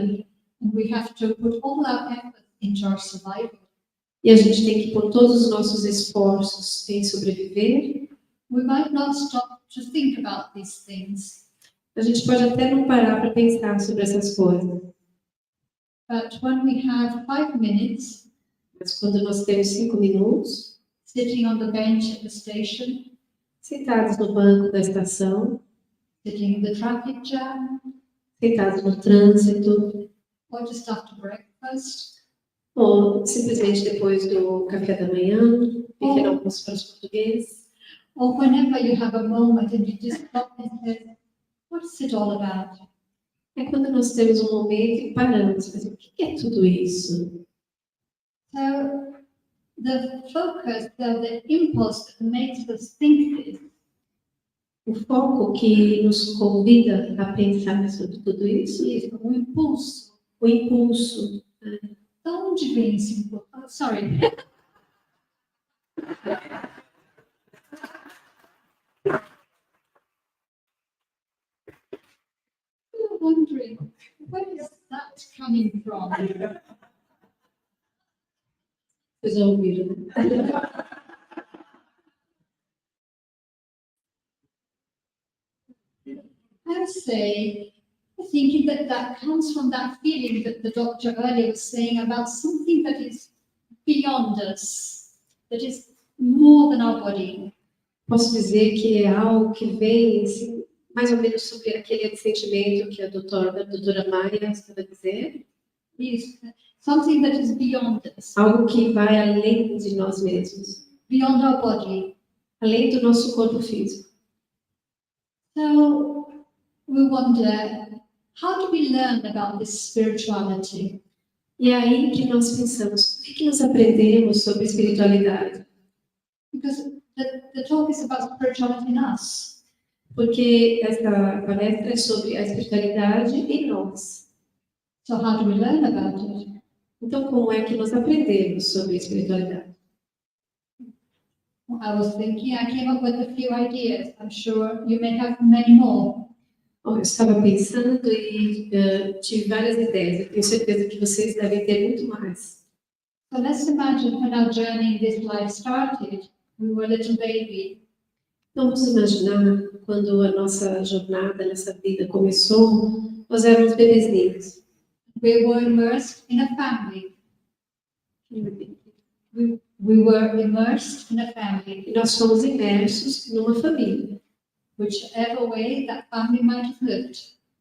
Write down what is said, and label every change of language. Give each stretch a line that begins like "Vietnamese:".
English: and we have to put all our effort into our survival,
Portuguese: e a gente tem que pôr todos os nossos esforços em sobreviver,
English: we might not stop to think about these things.
Portuguese: a gente pode até não parar para pensar sobre essas coisas.
English: But when we have 5 minutes
Portuguese: Mas quando nós temos 5 minutos,
English: sitting on the bench at the station,
Portuguese: sentados no banco da estação,
English: sitting in the traffic jam,
Portuguese: sentados no trânsito,
English: or just after breakfast,
Portuguese: ou simplesmente depois do café da manhã, pequeno almoço para os portugueses,
English: or whenever you have a moment and you just stop and say, what is it all about?
Portuguese: é quando nós temos um momento e paramos, mas o que é tudo isso?
English: So the focus, the impulse that makes us think this
Portuguese: O foco que nos convida a pensar sobre tudo isso,
English: is
Portuguese: o impulso. o impulso. De onde vem esse impulso?
English: Oh, sorry. I'm wondering, where is that coming from?
Portuguese: Vocês já ouviram, né?
English: I would say, thinking that comes from that feeling that the doctor earlier was saying about something that is beyond us, that is more than our body.
Portuguese: Posso dizer que é algo que vem assim, mais ou menos sobre aquele sentimento que a doutora Maia estava dizendo.
English: Is something that is beyond us,
Portuguese: Algo que vai além de nós mesmos,
English: beyond our body.
Portuguese: além do nosso corpo físico.
English: So we wonder, how do we learn about this spirituality?
Portuguese: E é aí que nós pensamos, o que nós aprendemos sobre espiritualidade?
English: Because the talk is about spirituality in us.
Portuguese: Porque essa palestra é sobre a espiritualidade em nós.
English: So how do we learn about it?
Portuguese: Então, como é que nós aprendemos sobre espiritualidade?
English: I was thinking, I came up with a few ideas. I'm sure you may have many more.
Portuguese: Eu estava pensando e tive várias ideias. Eu tenho certeza que vocês devem ter muito mais.
English: So let's imagine when our journey in this life started, we were a little baby.
Portuguese: Então, vamos imaginar quando a nossa jornada nessa vida começou, nós éramos bebezinhos.
English: We were immersed in a family. We were immersed in a family.
Portuguese: E nós fomos imersos numa família.
English: Whichever way that family might have looked.